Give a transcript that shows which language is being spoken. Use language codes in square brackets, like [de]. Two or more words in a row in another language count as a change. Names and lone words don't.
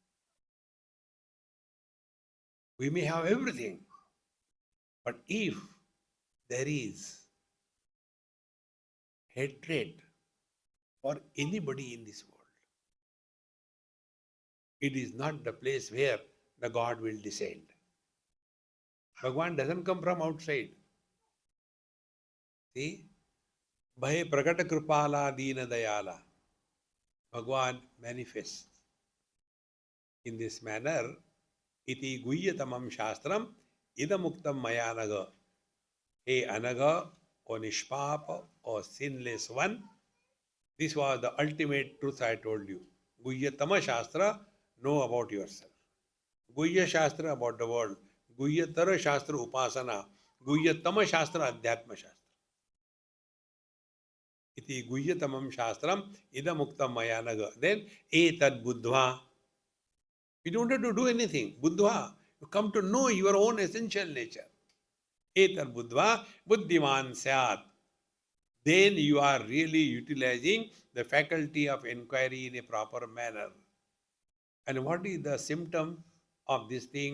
[en] We may have everything, but if there is hatred for anybody in this world, it is not the place where the God will descend. Bhagwan doesn't come from outside. See? [awa] भये प्रगट कृपाला दीन दयाला. [en] Bhagwan manifests in this manner. [sa] इति गुह्यतमं शास्त्रम् इदमुक्तं मयानघ. हे अनघ, ओ निष्पाप, [en] O sinless one. This was the ultimate truth I told you. [sa] गुह्यतम शास्त्र, [en] know about yourself. [sa] गुह्य शास्त्र, [en] about the world. [sa] गुह्यतर शास्त्र, उपासना। गुह्यतम शास्त्र, अध्यात्म शास्त्र. इति गुह्यतमं शास्त्रम्, इदमुक्तं मयानघ. [en] Then, [sa] एतद् बुद्ध्वा. [en] You don't have to do anything. Buddhva. You come to know your own essential nature. [sa] एतद् बुद्ध्वा, बुद्धिमान् स्यात्. [en] Then you are really utilizing the faculty of inquiry in a proper manner. And what is the symptom of this thing?